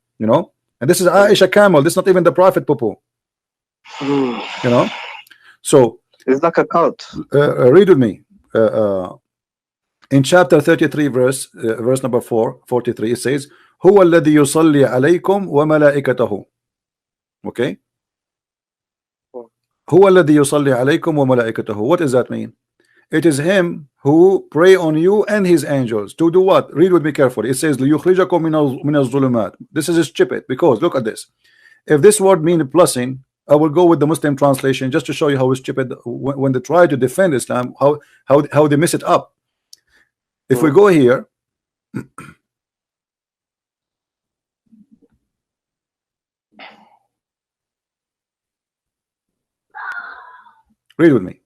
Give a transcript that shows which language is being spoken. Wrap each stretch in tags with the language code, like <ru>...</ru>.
<en>And this is Aisha camel. This is not even the Prophet poo. So it's like a cult. Read with me. In chapter 33, verse number 43, it says,</en> <ar>هو الذي يصلي عليكم وملائكته.</ar> <en>Okay.</en> <ar>هو الذي يصلي عليكم وملائكته.</ar> <en>What does that mean? It is him who pray on you and his angels to do what? Read with me carefully. It says</en> <ar>ليخرجكم من الظلمات.</ar> <en>This is stupid because look at this. If this word means blessing, I will go with the Muslim translation just to show you how stupid when they try to defend Islam, how they mess it up. If we go here, read with me.</en>